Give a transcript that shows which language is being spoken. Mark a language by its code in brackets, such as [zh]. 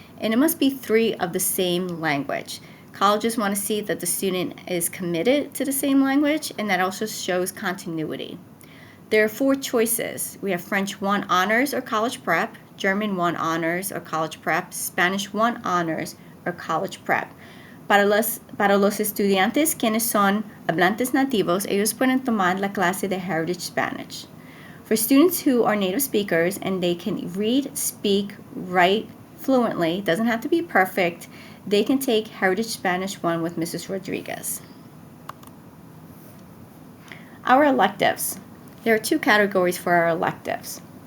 [en] And it must be 3 of the same language. Colleges want to see that the student is committed to the same language, and that also shows continuity. There are 4 choices. We have French 1 honors or college prep, German 1 honors or college prep, Spanish 1 honors or college prep. [es] Para los estudiantes quienes son hablantes nativos, ellos pueden tomar la clase de Heritage Spanish. [en] For students who are native speakers and they can read, speak, write fluently, doesn't have to be perfect, they can take Heritage Spanish 1 with Mrs. Rodriguez. Our electives. There are 2 categories for our electives.